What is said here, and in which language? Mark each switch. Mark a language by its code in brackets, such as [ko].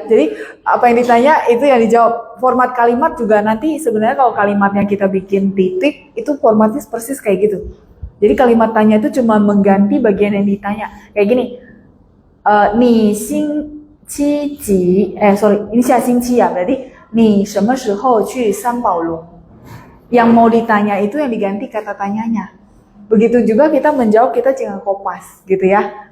[id] Jadi apa yang ditanya itu yang dijawab. Format kalimat juga nanti sebenarnya kalau kalimatnya kita bikin titik itu formatnya persis kayak gitu. Jadi kalimat tanya itu cuma mengganti bagian yang ditanya. Kayak gini. [zh] 你星期几 [id] ini [zh] 下星期 ya. [id] Berarti [zh] 你什么时候去三宝龙? [id] Yang mau ditanya itu yang diganti kata tanyanya. Begitu juga kita menjawab, kita jangan kopas gitu ya.